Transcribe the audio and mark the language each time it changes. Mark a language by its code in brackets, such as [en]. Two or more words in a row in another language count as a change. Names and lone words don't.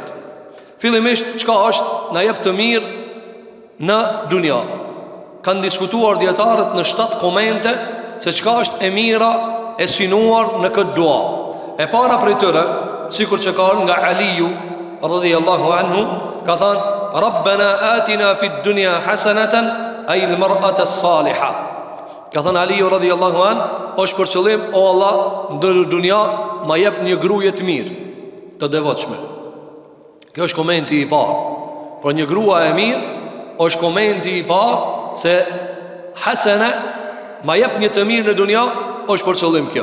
[sq] Fillimisht, çka është na jep të mirë në dunja? Kanë diskutuar dietarët në 7 komente se çka është e mira e sinuar në këtë dua. E para prej tyre, sikur që ka ardhur nga Aliu [ar] رضي الله عنه, [sq] ka thënë: [ar] "ربنا آتنا في الدنيا حسنة أي المرأة الصالحة." [sq] Ka thënë Aliu [ar] رضي الله عنه, [sq] është për qëllim: "O Allah, në dunja ma jep një gruaje të mirë, të devotshme." Kjo është komenti i parë. Por një grua e mirë është komenti i parë se hasene, ma jep një të mirë në dunja, është për qëllim kjo.